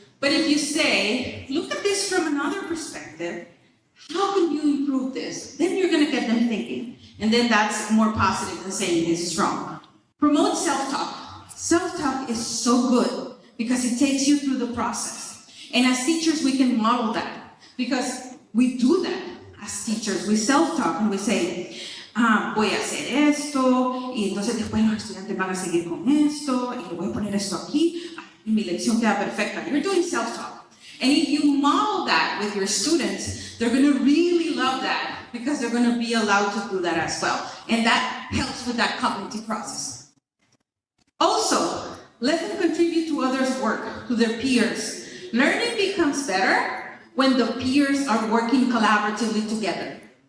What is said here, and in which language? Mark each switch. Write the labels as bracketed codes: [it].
[en] But if you say, look at this from another perspective, how can you improve this? Then you're going to get them thinking. And then that's more positive than saying this is wrong. Promote self-talk. Self-talk is so good because it takes you through the process. And as teachers, we can model that because we do that. As teachers, we self-talk and we say, [es] voy a hacer esto, y entonces después los estudiantes van a seguir con esto, y le voy a poner esto aquí, y mi lección queda perfecta. [en] You're doing self-talk. And if you model that with your students, they're going to really love that because they're going to be allowed to do that as well. And that helps with that cognitive process. Also, let them contribute to others' work, to their peers. Learning becomes better when the peers are working collaboratively together.